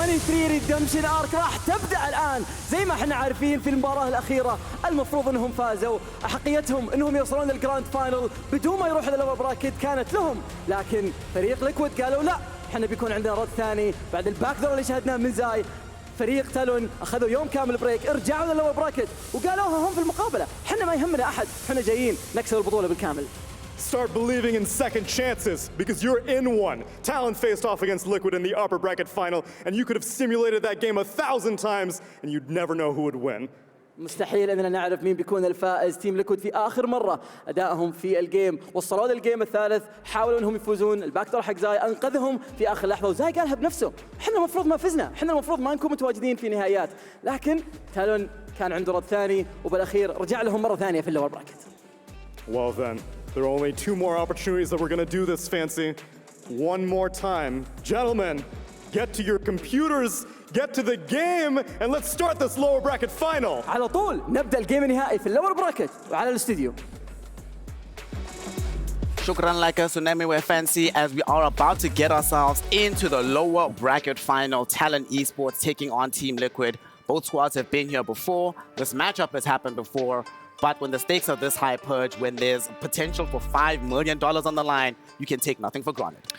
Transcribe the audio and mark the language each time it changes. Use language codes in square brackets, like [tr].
[ar] ريدمشن ارك راح تبدا الان. زي ما احنا عارفين في المباراه الاخيره المفروض انهم فازوا، احقيتهم انهم يوصلون للجراند فاينل بدون ما يروحوا للأول براكت كانت لهم، لكن فريق ليكويد قالوا لا، احنا بيكون عندنا رد ثاني بعد الباك دور اللي شاهدناه من زاي. فريق تالون اخذوا يوم كامل بريك، ارجعوا للأول براكت وقالوها هم في المقابله، احنا ما يهمنا احد، احنا جايين نكسب البطوله بالكامل. [en] Start believing in second chances, because you're in one. Talon faced off against Liquid in the upper bracket final, and you could have simulated that game 1,000 times, and you'd never know who would win. [ar] مستحيل اننا نعرف مين بيكون الفائز. تيم ليكويد في اخر مره ادائهم في الجيم وصلوا للجيم الثالث، حاولوا انهم يفوزون، الباك دور حق زاي انقذهم في اخر لحظه، وزاي قالها بنفسه، احنا المفروض ما فزنا، احنا المفروض ما نكون متواجدين في نهائيات، لكن تالون كان عنده رد ثاني وبالاخير رجع لهم مره ثانيه في اللور براكت. [en] Well then, there are only 2 more opportunities that we're going to do this, Fancy. One more time. Gentlemen, get to your computers, get to the game, and let's start this lower bracket final. [ar] على طول نبدا الجيم النهائي في اللور براكت وعلى الاستوديو. [en] Shukran like us, Tsunami, we're Fancy, as we are about to get ourselves into the lower bracket final. Talon Esports taking on Team Liquid. Both squads have been here before. This matchup has happened before. But when the stakes are this high, Purge, when there's potential for $5 million on the line, you can take nothing for granted.